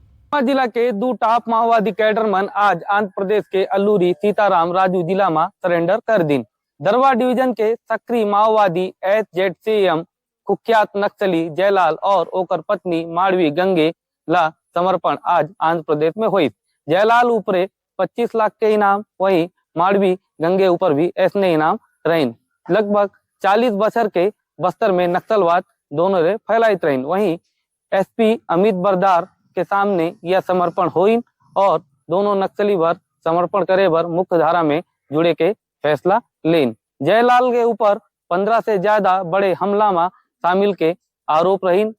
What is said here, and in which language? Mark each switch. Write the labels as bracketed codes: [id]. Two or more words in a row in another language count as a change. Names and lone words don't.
[hne] जिला के दो टॉप माओवादी कैडरमन आज आंध्र प्रदेश के अल्लूरी सीताराम राजू जिला में सरेंडर कर दिन। दरवा डिवीजन के सक्रिय माओवादी SZCM कुख्यात नक्सली जयलाल और ओकर पत्नी माड़वी गंगे ला समर्पण आज आंध्र प्रदेश में हुई। जयलाल ऊपरे 25 लाख के इनाम, वहीं माड़वी गंगे ऊपर भी ऐसने इनाम रहीन। लगभग 40 बछर के बस्तर में नक्सलवाद दोनों रे फैलाइत रहीन। वहीं SP अमित बरदार के सामने यह समर्पण हुई और दोनों नक्सली वर समर्पण करे बर मुख्य धारा में जुड़े के फैसला लेन। जयलाल के ऊपर 15 से ज्यादा बड़े हमला में शामिल के आरोप रहीन।